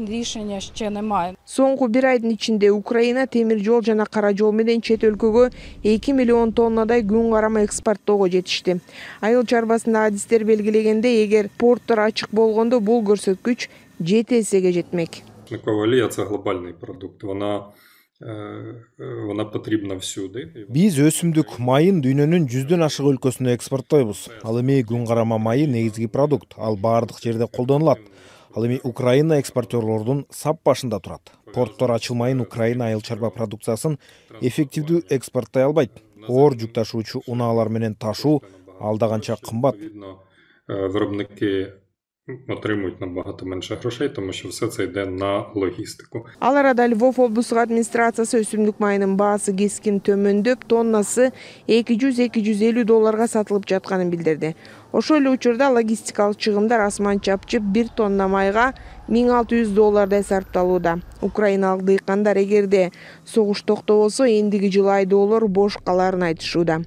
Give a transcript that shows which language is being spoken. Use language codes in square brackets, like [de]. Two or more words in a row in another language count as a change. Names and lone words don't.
[ky] Соңку бир айдын ичинде Украина темир жол жана кара жол менен чет өлкөгө 2 миллион тоннадай күн карама экспорттоого жетишти. Айыл чарбасында адистер белгилегенде, эгер порттор ачык болгондо бул көрсөткүч 7 эсеге жетмек. [uk] Олія – це глобальний продукт, вона потрібна всюди. [ky] Биз өсүмдүк майын дүйнөнүн 100дөн ашык өлкөсүнө экспорттойбуз. Ал эми күн карама майы негизги продукт, ал баардык жерде колдонулат. Ал эми Украина экспортерлордун сап башында турат. Порттор ачылмайын Украина айыл чарба продукциясын эффективдүү экспорттой албайт. Оор жүк ташуучу унаалар менен ташуу алда канча кымбат. [uk] Виробники отримують набагато менше грошей, тому що все це йде на логістику. [ky] Ал арада Львов облустук администрациясы өсүмдүк майынын баасы кескин төмөндөп, тоннасы $200–250 сатылып жатканын билдирди. Ошол эле учурда логистикалык чыгымдар асман чапчып 1 тонна майга $1600 сарпталууда. Украиналык дыйкандар эгерде согуш токтобосо эндиги жылы айдоолор бош каларын айтышууда.